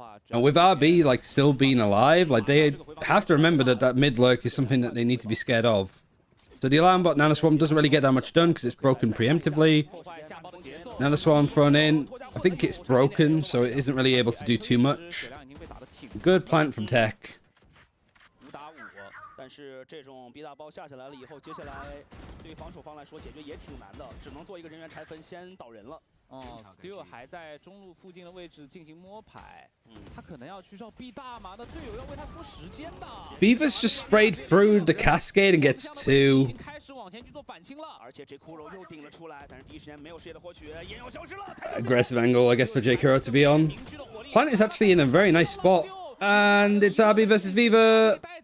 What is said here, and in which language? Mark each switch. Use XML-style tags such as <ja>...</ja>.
<en>And with RB like still being alive, like they have to remember that that mid lurk is something that they need to be scared of. So the alarm bot nanoswarm doesn't really get that much done because it's broken preemptively. Nanoswarm thrown in, I think it's broken, so it isn't really able to do too much. Good plant from TEC.</en> <zh>但是这种 B 大包下起来了以后，接下来对于防守方来说解决也挺难的，只能做一个人员拆分，先倒人了。 Stu 还在中路附近的位置进行摸排，他可能要去绕 B 大嘛，那队友要为他拖时间的。</zh> <en>Viva's just sprayed through the cascade and gets 2.</en> <zh>开始往前去做反清了，而且这骷髅又顶了出来，但是第一时间没有视野的获取，也要消失了。</zh> <en>Aggressive angle, I guess, for J Kuro to be on. Planet is actually in a very nice spot, and it's RB versus Viva.</en>